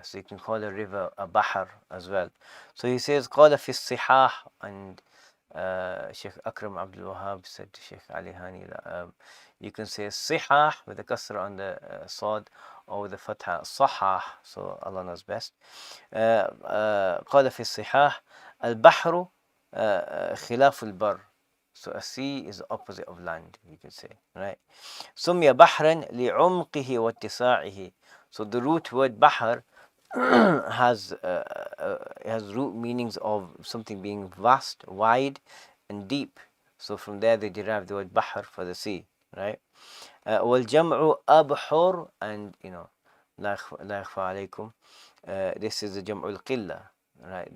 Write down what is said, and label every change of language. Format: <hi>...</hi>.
<en>So you can call a river a bahar as well. So he says</en> <ar>قال في الصحاح,</ar> <en>and Shaykh Abdul-Rahim said to Shaykh Ali Hani that you can say sihah with a kasra on the sad, or with the fatha sahah, so Allah knows best.</en> <ar>قال في الصحاح البحر خلاف البر.</ar> <en>So a sea is the opposite of land, you can say, right?</en> <ar>سمي بحرا لعمقه واتساعه.</ar> <en>So the root word bahr has root meanings of something being vast, wide, and deep. So from there they derive the word bahr for the sea, right?</en> <ar>والجمع أبحر, and لا يخفى عليكم,</ar> <en>this is the</en> <ar>جمع القلة, right?</ar>